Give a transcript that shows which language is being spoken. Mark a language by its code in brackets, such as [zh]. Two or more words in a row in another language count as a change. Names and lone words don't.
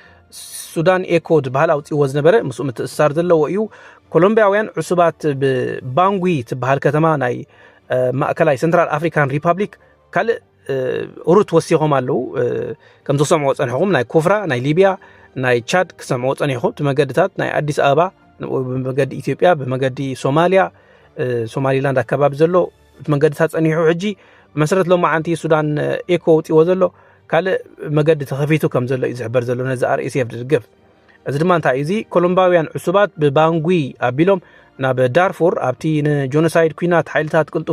[ti] ሱዳን ኤኮ ዝበሃል ኣውፂዎ ዝነበረ ምስኡ ምትእስሳር ዘለዎ እዩ ኮሎምቢያውያን ዕሱባት ብባንጉ ትበሃል ከተማ ናይ ማእከላይ ሰንትራል ኣፍሪካን ሪፐብሊክ ካልእ ሩት ወሲኾም ኣለው ከም ዝሰምዖ ጸኒሕኩም ናይ ኮፍራ ናይ ሊብያ ናይ ቻድ ክሰምዖ ጸኒሕኩም ትመገድታት ናይ አዲስ አበባ በመገዲ ኢትዮጵያ በመገዲ ሶማሊያ ሶማሊላንድ አካባቢ ዘሎ መንገድታት ጸኒሑ ሕጂ መሰረት ሎማዓንቲ ሱዳን ኤኮ ውጥዎ ዘሎ ካልእ መገዲ ተኸፊቱ ከም ዘሎ ይዝሕበር ዘሎ ነዚ RSF ድግፍ እዚ ድማ እንታይ እዚ ኮሎምባውያን ዕሱባት ብባንጉ ኣቢሎም ናብ ዳርፉር ኣብቲ ንጆኖሳይድ ኩናት ሓይልታት ቅልጡፍ